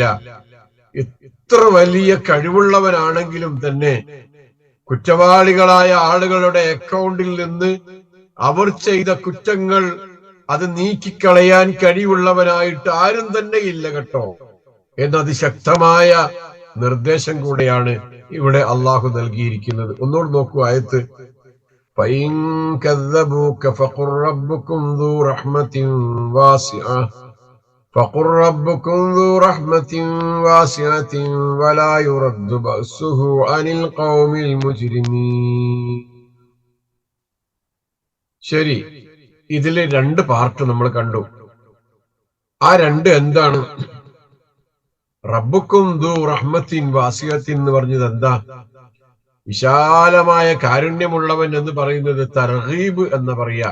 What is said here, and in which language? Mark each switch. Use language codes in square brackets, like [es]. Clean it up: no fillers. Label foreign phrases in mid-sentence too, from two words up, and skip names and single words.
[ml] എത്ര വലിയ കഴിവുള്ളവനാണെങ്കിലും തന്നെ കുറ്റവാളികളായ ആളുകളുടെ അക്കൗണ്ടിൽ നിന്ന് അവർ ചെയ്ത കുറ്റങ്ങൾ അത് നീക്കിക്കളയാൻ കഴിവുള്ളവനായിട്ട് ആരും തന്നെ ഇല്ല കേട്ടോ. എന്നത് ശക്തമായ നിർദ്ദേശം കൂടെയാണ് ഇവിടെ അള്ളാഹു നൽകിയിരിക്കുന്നത്. ഒന്നുകൂടി നോക്കൂ ആയത്ത്. [ar] فَإِن كَذَّبُوكَ فَقُلْ رَبُّكُمْ ذُو رَحْمَةٍ وَاسِعَةٍ فَقُلْ رَبُّكُمْ ذُو رَحْمَةٍ وَاسِعَةٍ وَلَا يُرَدُّ بَأْسُهُ عَنِ الْقَوْمِ الْمُجْرِمِينَ. [ml] ശരി, ഇതിലെ രണ്ട് പാർട്ട് നമ്മൾ കണ്ടു. ആ രണ്ട് എന്താണ്? [ar] ربكم ذو رحمة واسعة [ml] എന്ന് പറഞ്ഞത് എന്താ? വിശാലമായ കാരുണ്യമുള്ളവൻ എന്ന് പറയുന്നത് തർഗീബ് എന്ന് പറയാ.